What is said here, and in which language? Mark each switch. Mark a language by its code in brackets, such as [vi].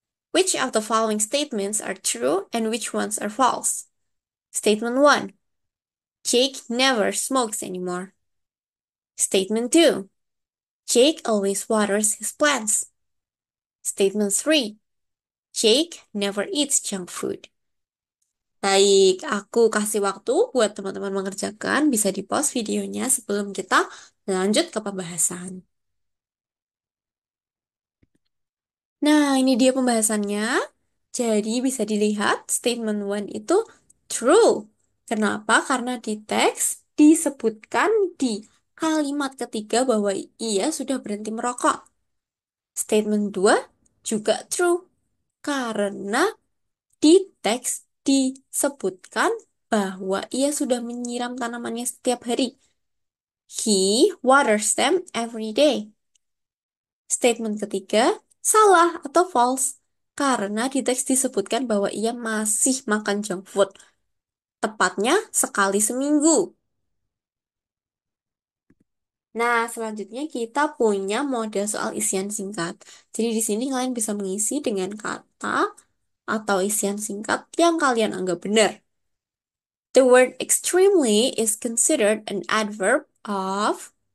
[en] Which of the following statements are true and which ones are false? Statement 1. Jake never smokes anymore. Statement 2. Jake always waters his plants. Statement 3. Jake never eats junk food. [id] Baik, aku kasih waktu buat teman-teman mengerjakan. Bisa di-pause videonya sebelum kita lanjut ke pembahasan. Nah, ini dia pembahasannya. Jadi bisa dilihat statement one itu true. Kenapa? Karena di teks disebutkan di kalimat ketiga bahwa ia sudah berhenti merokok. Statement 2 juga true. Karena di teks disebutkan bahwa ia sudah menyiram tanamannya setiap hari. [en] He waters them every day. [id] Statement ketiga, salah atau false. Karena di teks disebutkan bahwa ia masih makan junk food. Tepatnya sekali seminggu. Nah, selanjutnya kita punya model soal isian singkat. Jadi di sini kalian bisa mengisi dengan kata atau isian singkat yang kalian anggap benar. [en] The word extremely is considered an adverb of.